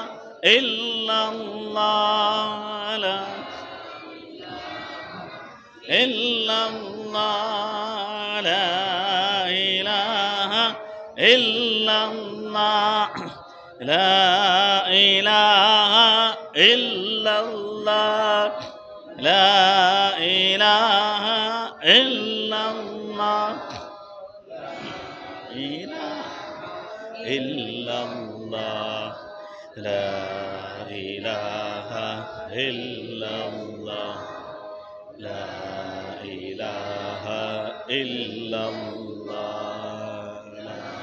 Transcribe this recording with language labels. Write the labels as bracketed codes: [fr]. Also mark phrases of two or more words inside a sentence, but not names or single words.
[ar] إلا الله لا إلا الله لا إله إلا الله لا إله إلا الله لا إله إلا الله, إله إلا الله، لا إله إلا الله، لا إله إلا الله، لا